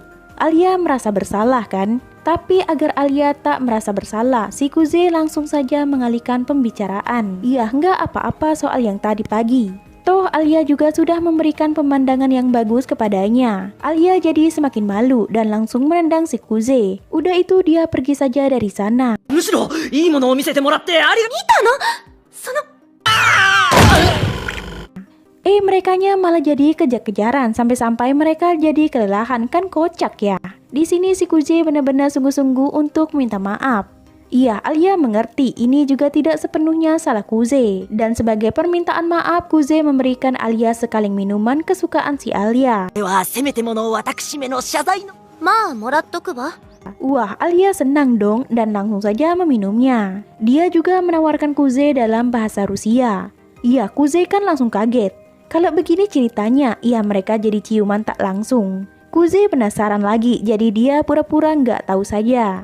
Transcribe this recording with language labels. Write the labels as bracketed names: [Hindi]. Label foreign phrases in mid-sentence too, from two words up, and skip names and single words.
[Indonesian] Alia merasa bersalah kan? Tapi agar Alia tak merasa bersalah, si Kuze langsung saja mengalihkan pembicaraan. Iya, nggak apa-apa soal yang tadi pagi. Toh Alia juga sudah memberikan pemandangan yang bagus kepadanya. Alia jadi semakin malu dan langsung menendang si Kuze. Udah itu dia pergi saja dari sana. [Japanese] むしろいいものを見せてもらってありがその、 [Indonesian] Merekanya malah jadi kejar-kejaran sampai-sampai mereka jadi kelelahan, kan kocak ya. Di sini si Kuze benar-benar sungguh-sungguh untuk minta maaf. Iya, Alia mengerti ini juga tidak sepenuhnya salah Kuze. Dan sebagai permintaan maaf, Kuze memberikan Alia sekaleng minuman kesukaan si Alia. [Japanese] ではせめてもの私めの謝罪のまあもらっとくわ。 [Indonesian] Wah, Alia senang dong dan langsung saja meminumnya. Dia juga menawarkan Kuze dalam bahasa Rusia. Iya, Kuze kan langsung kaget. Kalau begini ceritanya, iya mereka jadi ciuman tak langsung. Kuze penasaran lagi, jadi dia pura-pura nggak tahu saja.